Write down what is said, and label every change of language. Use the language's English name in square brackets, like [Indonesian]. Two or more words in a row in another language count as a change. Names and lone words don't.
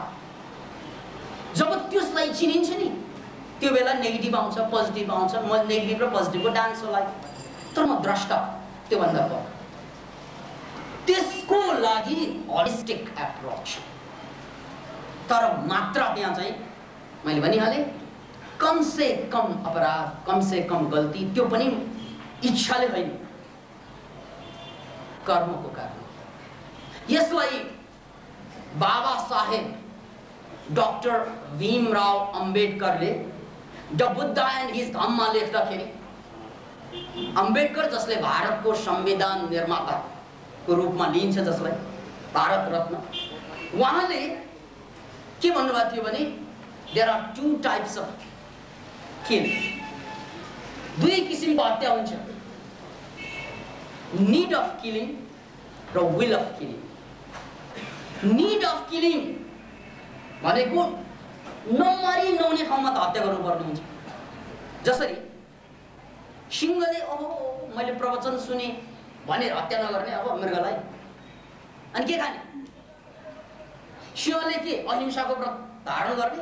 [Nepali] जब त्यसलाई चिनिन्छ नि, त्यो बेला नेगेटिभ आउँछ, पोजिटिभ आउँछ। म नेगेटिभ र पोजिटिभको डान्स हो लाइफ, तर म द्रष्टा, त्योभन्दा भयो। त्यसको लागि [English] holistic approach, [Nepali] तर मात्र त्यहाँ चाहिँ मैले भनिहालेँ, [Hindi] कम से कम अपराध, कम से कम गल्ती, [Nepali] त्यो पनि इच्छाले होइन, कर्मको कारण। यसलाई बाबा साहेब डाक्टर भीमराव अम्बेडकरले द बुद्ध एन्ड हिज धम्म लेख्दाखेरि, अम्बेडकर जसले भारतको संविधान निर्माताको रूपमा लिइन्छ, जसलाई भारत रत्न, उहाँले के भन्नुभएको थियो भने [English] there are two types of kill, [Nepali] दुई किसिमको हत्या हुन्छ, [English] need of killing र will of killing। need of killing [Nepali] भनेको नमरी नहुने ठाउँमा त हत्या गर्नुपर्ने हुन्छ। जसरी सिंहले अब मैले प्रवचन सुने भनेर हत्या नगर्ने, अब मृगलाई, अनि के खाने? सिंहले के अहिंसाको व्रत धारण गर्ने?